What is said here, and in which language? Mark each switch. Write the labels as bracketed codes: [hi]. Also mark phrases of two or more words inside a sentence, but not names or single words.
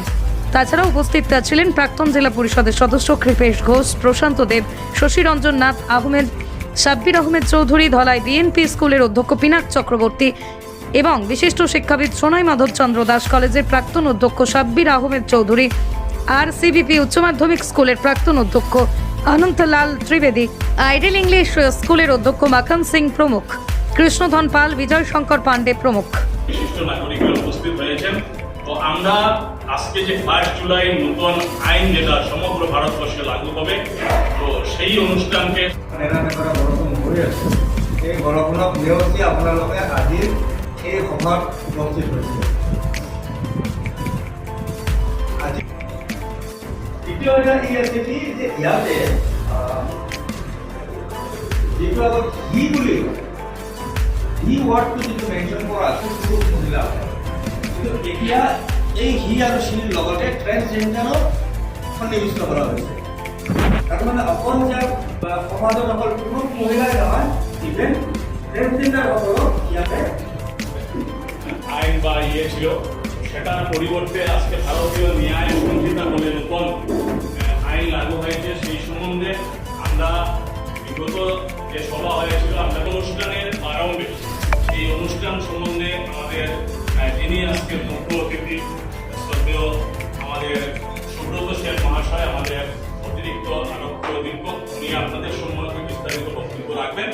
[bn] তাছাড়াও উপস্থিত ছিলেন প্রাক্তন জেলা পরিষদের সদস্য কৃপেশ ঘোষ, প্রশান্ত দেব, শশী রঞ্জন নাথ আহমেদ, সাব্বির আহমেদ চৌধুরী, ধলাই বিএনপি স্কুলের অধ্যক্ষ পিনাক চক্রবর্তী এবং বিশিষ্ট শিক্ষাবিদ সোনাই মাধবচন্দ্র দাস কলেজের প্রাক্তন অধ্যক্ষ সাব্বির আহমেদ চৌধুরী, আর সিবিপি উচ্চ মাধ্যমিক স্কুলের প্রাক্তন অধ্যক্ষ অনন্তলাল ত্রিবেদী, আইডেল ইংলিশ স্কুলের অধ্যক্ষ মাখন সিং প্রমুখ, কৃষ্ণধন পাল, বিজয় শঙ্কর পান্ডে প্রমুখ। বিশিষ্ট নাগরিকরা উপস্থিত হয়েছেন। তো আমরা আজকে যে 1 জুলাই নতুন আইন যেটা সমগ্র ভারতবর্ষে লাগু হবে, তো সেই অনুষ্ঠানকে [as] এই বৰষুণক নেওচি আপোনালোকে আজিৰ এই সভাত উপস্থিত হৈছে। আজি দ্বিতীয় এটা ই আছে কি যে ইয়াতে যিটো আগত হি বুলি হি ৱাৰ্ডটো যিটো মেনশ্যন কৰা আছে পুৰুষ মহিলা, কিন্তু এতিয়া এই হি আৰু চিৰ লগতে ট্ৰেন্সজেণ্ডাৰো সন্নিৱিষ্ট কৰা হৈছে। তাৰমানে অকল যে সমাজত অকল পুৰুষ মহিলাই নহয়, ইভেন ট্রেন্সজেন্ডারসকলও ইয়াতে [bn] আইন বা ছিল, সেটার পরিবর্তে আজকে ভারতীয় ন্যায় সংহিতা বলে নতুন আইন লাগু হয়েছে। সেই সম্বন্ধে আমরা বিগত যে সভা হয়েছিল, আমরা অনুষ্ঠানের আরম্ভে এই অনুষ্ঠান সম্বন্ধে আমাদের যিনি আজকে মুখ্য অতিথি শ্রদ্ধেয় আমাদের সুব্রত সেন মহাশয়, আমাদের অতিরিক্ত আরক্ষী অধীক্ষক, উনি আপনাদের সম্বন্ধে বিস্তারিত বক্তব্য রাখবেন।